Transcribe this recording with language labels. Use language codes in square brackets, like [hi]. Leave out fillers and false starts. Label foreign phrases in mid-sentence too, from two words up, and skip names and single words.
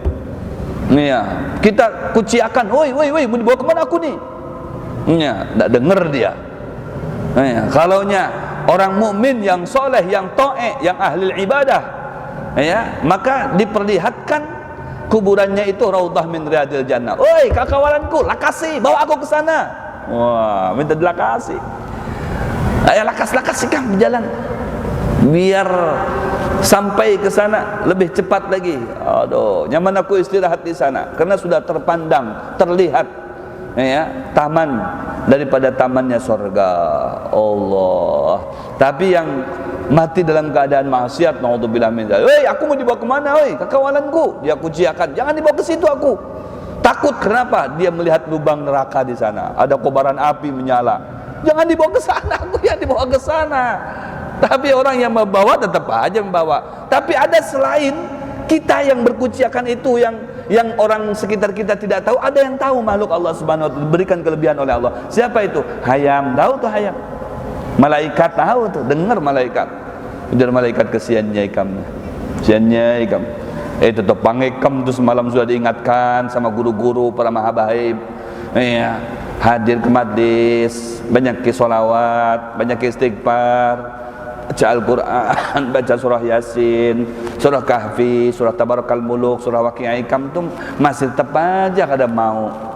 [id] Ya, kita kuciakan, woi, mau dibawa kemana aku nih? Ya, tidak dengar dia. Ya, kalaunya orang mukmin yang soleh, yang taat, yang ahli ibadah, ya, maka diperlihatkan kuburannya itu [ar] روضة من رياض الجنة. [id] Woi, [bjn] kawalanku, lakasi, bawa aku ke sana. Wah, minta dilakasi. Ayo lakas ikam berjalan, biar sampai ke sana lebih cepat lagi. [id] Aduh, nyaman aku istirahat di sana, karena sudah terpandang, terlihat, ya, taman daripada tamannya surga Allah. Tapi yang mati dalam keadaan maksiat, [ar] نعوذ بالله من ذلك. [id] Hei, aku mau dibawa kemana? Hei, kekawalanku, dia kuciakan, jangan dibawa ke situ aku. Takut, kenapa? Dia melihat lubang neraka di sana, ada kobaran api menyala. Jangan dibawa ke sana, aku yang dibawa ke sana. Tapi orang yang membawa tetap aja membawa. Tapi ada selain kita yang berkuciakan itu, yang orang sekitar kita tidak tahu, ada yang tahu, makhluk Allah [ar] سبحانه وتعالى, [id] diberikan kelebihan oleh Allah. [bjn] Siapa itu? Hayam, tahu tuh hayam. Malaikat tahu tuh, dengar malaikat. Ujar malaikat, kesiannya ikam. Kesiannya ikam. [id] Tetap pangekam tuh semalam sudah diingatkan sama guru-guru para mahabaib. Ya, hadir ke majlis, banyak solawat, banyak istighfar, baca Al-Quran, baca surah Yasin, surah Kahfi, surah Tabarakal Muluk, surah Waqi'ah Ikam itu masih tetap aja kada mau.